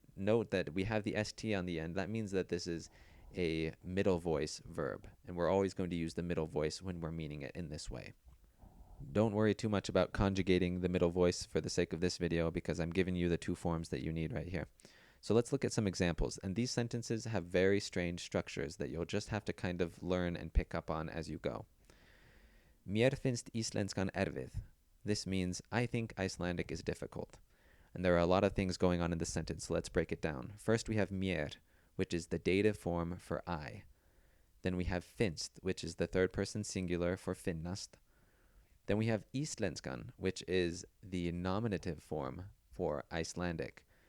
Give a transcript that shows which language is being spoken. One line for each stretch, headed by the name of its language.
English: note that we have the st on the end. That means that this is a middle voice verb, and we're always going to use the middle voice when we're meaning it in this way. Don't worry too much about conjugating the middle voice for the sake of this video, because I'm giving you the two forms that you need right here. So let's look at some examples. And these sentences have very strange structures that you'll just have to kind of learn and pick up on as you go.
Icelandic: Mér finnst íslenskan erfið.
English: This means, I think Icelandic is difficult. And there are a lot of things going on in this sentence, so let's break it down. First, we have mér, which is the dative form for I. Then we have finnst, which is the third person singular for finnast. Then we have íslenskan, which is the nominative form for Icelandic.